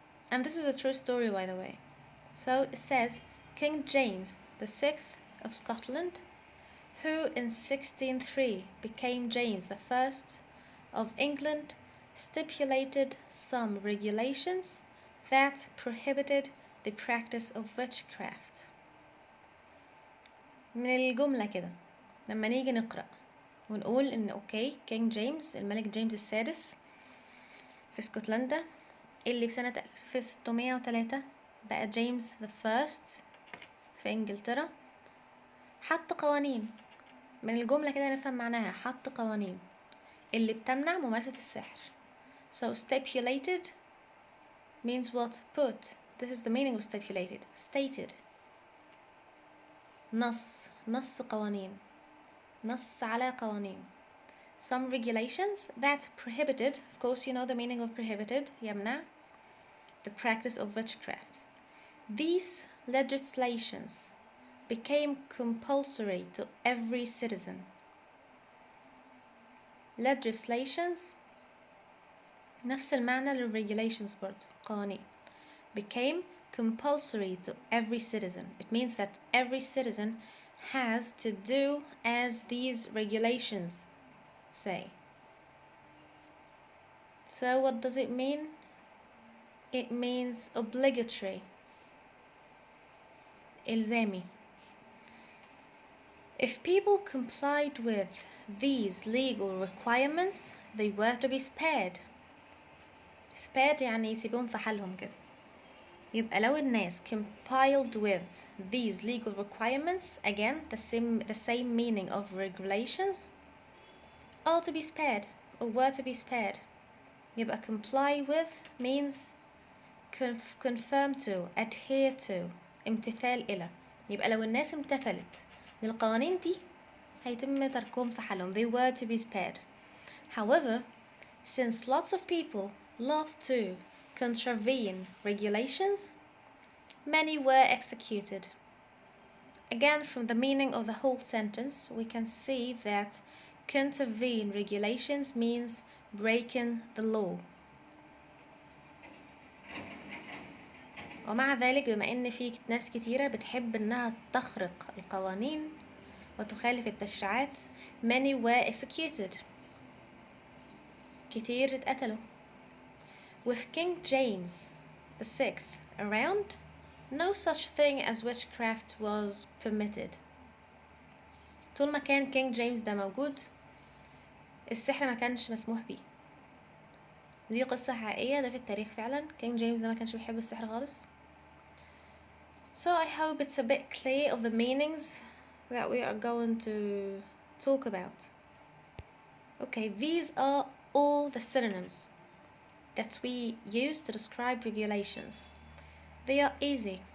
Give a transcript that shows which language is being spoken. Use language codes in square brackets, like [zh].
[en] And this is a true story, by the way. So it says, King James VI of Scotland, who in 1603 became James I of England, stipulated some regulations that prohibited the practice of witchcraft. [ar] من الجملة كده لما نيجي نقرأ ونقول إن أوكي كينج جيمس الملك جيمس السادس في اسكتلندا اللي في سنة 1603 بقى جيمس I في إنجلترا حط قوانين. من الجملة كده نفهم معناها حط قوانين اللي بتمنع ممارسة السحر. [en] So stipulated means what? Put. This is the meaning of stipulated. Stated. [ar] نص قوانين. نص على قوانين. [en] Some regulations that prohibited, of course you know the meaning of prohibited, [ar] يمنع, [en] the practice of witchcraft. These legislations became compulsory to every citizen. [ar] Legislations نفس المعنى للregulations برضه قوانين. [en] Became compulsory to every citizen. It means that every citizen has to do as these regulations say. So what does it mean? It means obligatory. [ar] إلزامي. [en] If people complied with these legal requirements, they were to be spared. [ar] Spared يعني يسيبون في حالهم كده. يبقى لو الناس [en] complied with these legal requirements, again the same meaning of regulations, are to be spared or were to be spared. [ar] يبقى [en] comply with means confirm to, adhere to, [ar] امتثال إلى. يبقى لو الناس امتثلت للقوانين دي هيتم تركهم في حالهم. [en] They were to be spared. However, since lots of people love to contravene regulations, many were executed. Again, from the meaning of the whole sentence, we can see that contravene regulations means breaking the law. [ar] ومع ذلك بما ان في ناس كتيرة بتحب انها تخرق القوانين وتخالف التشريعات, [en] many were executed. [ar] كتير اتقتلوا. [en] With King James VI around, no such thing as witchcraft was permitted. [ar] طول ما كان كينج جيمس ده موجود السحر ما كانش مسموح بيه. دي قصة حقيقية, ده في التاريخ فعلا. كينج جيمس ده ما كانش بيحب السحر خالص. [en] So I hope it's a bit clear of the meanings that we are going to talk about. Okay, these are all the synonyms that we use to describe regulations. They are easy.